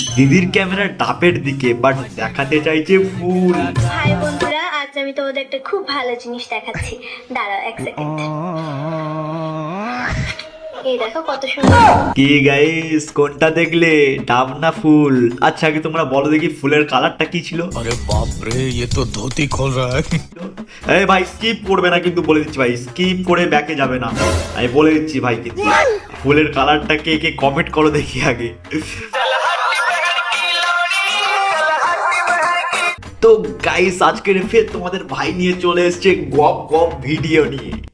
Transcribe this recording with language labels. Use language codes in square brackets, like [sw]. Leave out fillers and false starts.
[bn] দিদির ক্যামেরা ডাবের দিকে, বাট দেখাতে চাইছে ফুল। হাই বন্ধুরা, আজ আমি তোমাদের একটা খুব ভালো জিনিস দেখাচ্ছি। দাঁড়াও এক সেকেন্ড। এই দেখো কত সুন্দর। কি গাইস, কোনটা দেখলে, ডাব না ফুল? আচ্ছা আগে তোমরা বলো দেখি ফুলের কালারটা কি ছিল? [hi] अरे बाप रे, ये तो धोती खोल रहा है। [bn] এই ভাই স্কিপ করবে না কিন্তু, বলে দিচ্ছি ভাই, স্কিপ করে ব্যাকে যাবে না, আমি বলে দিচ্ছি ভাই। কিন্তু ফুলের কালারটা কে কে কমেন্ট করো দেখি আগে। তো গাইস আজকের ফের তোমাদের ভাই নিয়ে চলে এসেছে গপ গপ ভিডিও নিয়ে।